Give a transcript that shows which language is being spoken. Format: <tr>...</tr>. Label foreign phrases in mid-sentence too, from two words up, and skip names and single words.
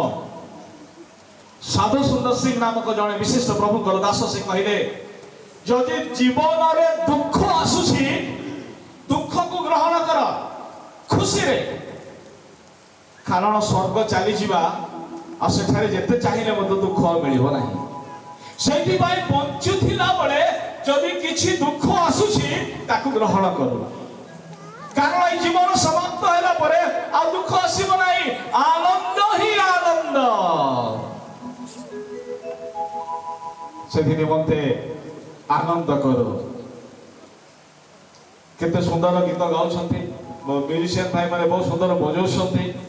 <or>ସାଧୁ ସୁନ୍ଦର ସିଂ ନାମକ ଜଣେ ବିଶିଷ୍ଟ ପ୍ରଭୁଙ୍କର ଦାସ ସେ କହିଲେ, ଯଦି ଜୀବନରେ ଦୁଃଖ ଆସୁଛି ଦୁଃଖକୁ ଗ୍ରହଣ କର ଖୁସିରେ, କାରଣ ସ୍ୱର୍ଗ ଚାଲିଯିବା ଆଉ ସେଠାରେ ଯେତେ ଚାହିଁଲେ ମଧ୍ୟ ଦୁଃଖ ମିଳିବ ନାହିଁ। ସେଇଥିପାଇଁ ବଞ୍ଚୁଥିଲା ବେଳେ ଯଦି କିଛି ଦୁଃଖ ଆସୁଛି ତାକୁ ଗ୍ରହଣ କରୁ, କାରଣ ଏଇ ଜୀବନ ସମାପ୍ତ ହେଲା ପରେ ଆଉ ଦୁଃଖ ଆସିବ ନାହିଁ। ଆନନ୍ଦ ହିଁ ଆନନ୍ଦ। ସେଥି ନିମନ୍ତେ ଆନନ୍ଦ କର। କେତେ ସୁନ୍ଦର ଗୀତ ଗାଉଛନ୍ତି, ମ୍ୟୁଜିସିଆନ ଭାଇ ମାନେ ବହୁତ ସୁନ୍ଦର ବଜାଉଛନ୍ତି।</or>